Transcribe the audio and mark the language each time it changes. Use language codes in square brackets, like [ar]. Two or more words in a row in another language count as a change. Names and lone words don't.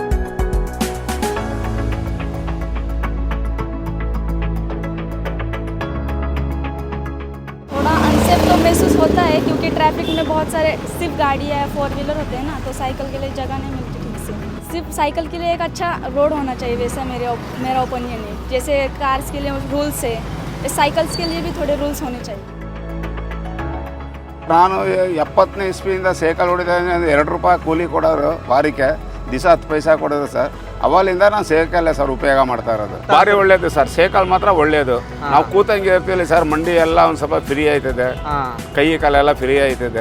[hi] तो महसूस होता है क्योंकि ट्रैफिक में बहुत सारे सिर्फ गाड़ी है, 4 व्हीलर होते हैं ना, तो साइकिल के लिए जगह नहीं मिलती ठीक से। सिर्फ साइकिल के लिए एक अच्छा रोड होना चाहिए, वैसा मेरा ओपिनियन है। जैसे कार्स के लिए रूल्स है, साइकिल्स के लिए भी थोड़े रूल्स होने चाहिए। [kn] ನಾನು 70ನೇ ಇಸ್ವಿಯಿಂದ ಸೈಕಲ್ ಹೊಡಿತಾ ಇದ್ದೀನಿ. 2 ರೂಪಾಯಿ ಕೂಲಿ ಕೊಡೋರು ವಾರಕ್ಕೆ, ದಿವಸ 10 ಪೈಸೆ ಕೊಡೋದು ಸರ್. ಅವಲಿಂದ ನಾನು ಸೈಕಲ್ಲೇ ಸರ್ ಉಪಯೋಗ ಮಾಡ್ತಾ ಇರೋದು. ಭಾರಿ ಒಳ್ಳೇದು ಸರ್, ಸೈಕಲ್ ಮಾತ್ರ ಒಳ್ಳೇದು. ನಾವು ಕೂತಂಗೆ ಇರ್ತೀವಿ ಸರ್, ಮಂಡಿ ಎಲ್ಲ ಒಂದು ಸ್ವಲ್ಪ ಫ್ರೀ ಆಯ್ತದೆ, ಕೈ ಕಾಲೆಲ್ಲ ಫ್ರೀ ಆಯ್ತದೆ.